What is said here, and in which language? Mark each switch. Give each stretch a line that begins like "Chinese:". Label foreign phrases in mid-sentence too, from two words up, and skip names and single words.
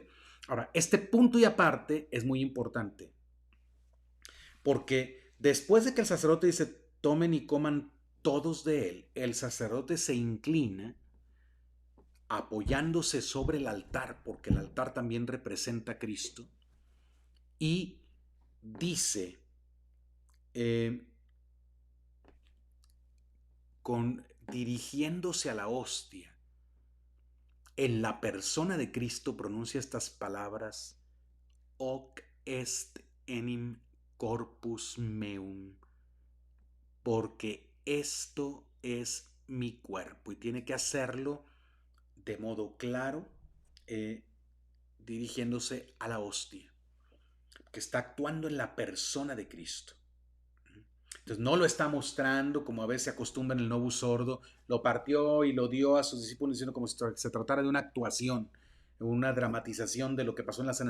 Spanish: Ahora, este punto y aparte es muy importante, porque después de que el sacerdote dice, tomen y coman todos de él, el sacerdote se inclina apoyándose sobre el altar, porque el altar también representa a Cristo, y dice, dirigiéndose a la hostia, en la persona de Cristo pronuncia estas palabras,
Latin: hoc est enim corpus meum,
Spanish: porque esto es mi cuerpo, y tiene que hacerlo de modo claro, dirigiéndose a la hostia, que está actuando en la persona de Cristo. Entonces no lo está mostrando como a veces se acostumbra en el Novus Sordo, lo partió y lo dio a sus discípulos diciendo como si se tratara de una actuación, una dramatización de lo que pasó en la cena.